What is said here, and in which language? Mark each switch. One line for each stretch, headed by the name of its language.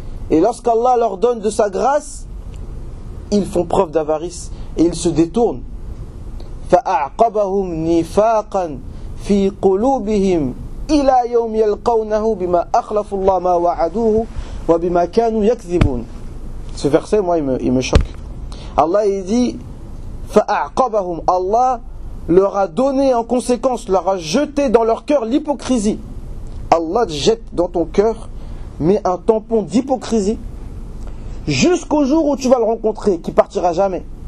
French: Et lorsqu'Allah leur donne de sa grâce, ils font preuve d'avarice et ils se détournent.
Arabic: فأعقبهم نفاقا في قلوبهم إلى يوم يلقونه بما أخلفوا الله ما وعدوه وبما كانوا يكذبون.
French: Ce verset, moi, il me choque. Allah, il dit فَأَعْقَبَهُمْ. Allah leur a donné en conséquence, leur a jeté dans leur cœur l'hypocrisie. Allah jette dans ton cœur, met un tampon d'hypocrisie jusqu'au jour où tu vas le rencontrer, qui partira jamais.